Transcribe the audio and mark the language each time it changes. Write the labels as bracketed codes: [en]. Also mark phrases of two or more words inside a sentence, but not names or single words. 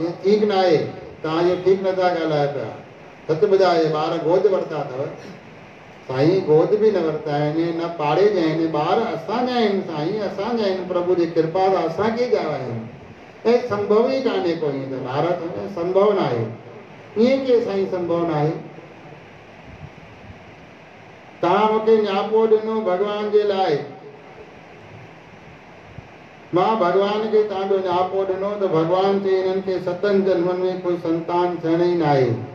[sd] ईअं ठीकु न आहे, तव्हां इहो ठीकु नथा ॻाल्हायो पिया। सच ॿुधाए, ॿार गोद वरिता अथव? साईं गोद बि न वरिता आहिनि, न पाड़े जा आहिनि, ॿार असांजा आहिनि साईं, असांजा आहिनि, प्रभु जी कृपा सां असांखे ॼावा आहिनि। ऐं संभव ई कान्हे को, ईअं त नारद संभव न आहे। ईअं कीअं साईं संभव न आहे? तव्हां मूंखे न्यापो ॾिनो भॻवान जे लाइ, मां भॻवान खे तव्हांजो न्यापो ॾिनो त भॻवान चई हिननि खे 7 जन्मनि में कोई संतान थियण ई न आहे।